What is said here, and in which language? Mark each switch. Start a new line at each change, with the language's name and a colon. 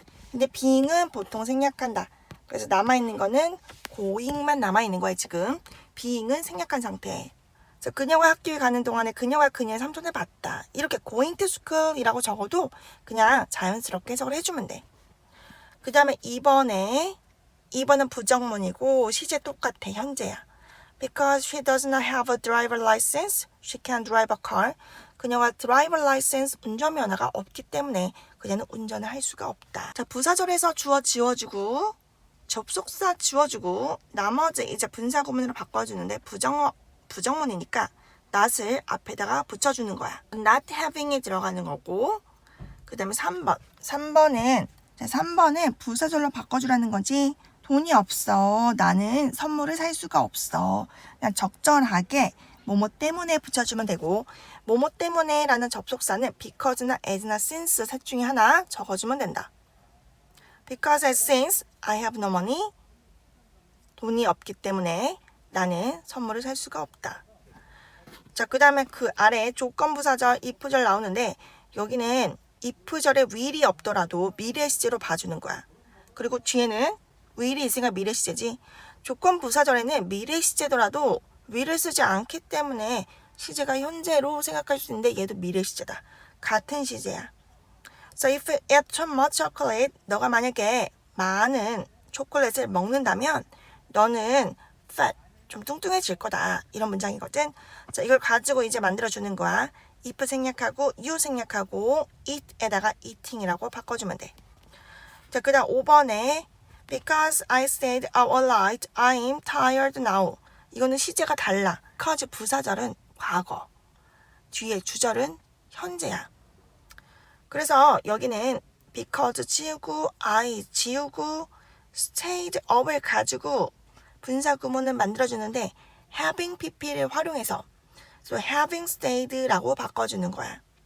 Korean: 근데 being은 보통 생략한다. 그래서 남아있는 거는 going만 남아있는 거야 지금. being은 생략한 상태. 그래서 그녀가 학교에 가는 동안에 그녀가 그녀의 삼촌을 봤다. 이렇게 going to school이라고 적어도 그냥 자연스럽게 해석을 해주면 돼. 그 다음에 2번은 부정문이고 시제 똑같아. 현재야.
English: Because she does not have a driver license, she can't drive a car.
Korean: 그녀가 드라이버 라이센스 운전면허가 없기 때문에 그녀는 운전을 할 수가 없다. 자, 부사절에서 주어 지워주고 접속사 지워주고 나머지 이제 분사 구문으로 바꿔주는데 부정문이니까 not을 앞에다가 붙여주는 거야. not having이 들어가는 거고 그 다음에 3번은 부사절로 바꿔주라는 거지. 돈이 없어. 나는 선물을 살 수가 없어. 그냥 적절하게 뭐뭐 때문에 붙여주면 되고 뭐뭐 때문에 라는 접속사는 because나 as나 since 셋 중에 하나 적어주면 된다.
English: Because and since I have no money.
Korean: 돈이 없기 때문에 나는 선물을 살 수가 없다. 자, 그 다음에 그 아래 조건부사절, if절 나오는데 여기는 if절에 will이 없더라도 미래 시제로 봐주는 거야. 그리고 뒤에는 will이 있으니까 미래 시제지. 조건부사절에는 미래 시제더라도 will을 쓰지 않기 때문에 시제가 현재로 생각할 수 있는데 얘도 미래 시제다. 같은 시제야.
English: So if you eat too much chocolate,
Korean: 너가 만약에 많은 초콜릿을 먹는다면 너는 fat, 좀 뚱뚱해질 거다. 이런 문장이거든. 자, 이걸 가지고 이제 만들어주는 거야. if 생략하고 you 생략하고 eat에다가 eating이라고 바꿔주면 돼. 자, 그 다음 5번에
English: Because I stayed out all night, I'm tired now.
Korean: 이거는 시제가 달라. because 부사절은 과거, 뒤에 주절은 현재야. 그래서 여기는 because 지우고 I 지우고 stayed up을 가지고 분사 구문을 만들어주는데 having pp를 활용해서 so having stayed라고 바꿔주는 거야.